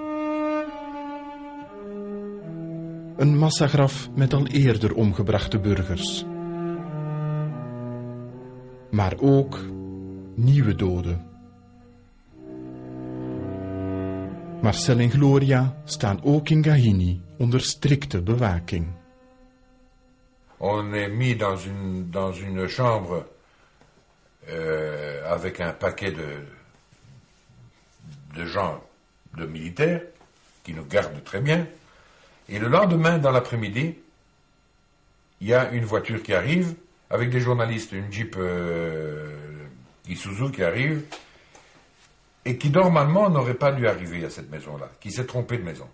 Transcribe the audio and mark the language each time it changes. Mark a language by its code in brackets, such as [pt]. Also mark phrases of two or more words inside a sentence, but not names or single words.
[nl] Een massagraf met al eerder omgebrachte burgers. Maar ook nieuwe doden. Marcel en Gloria staan ook in Gahini onder strikte bewaking. [fr] On est mis dans une chambre avec un paquet de gens, de militaires, qui nous gardent très bien. Et le lendemain, dans l'après-midi, il y a une voiture qui arrive, avec des journalistes, une Jeep Isuzu qui arrive, et qui normalement n'aurait pas dû arriver à cette maison-là, qui s'est trompée de maison.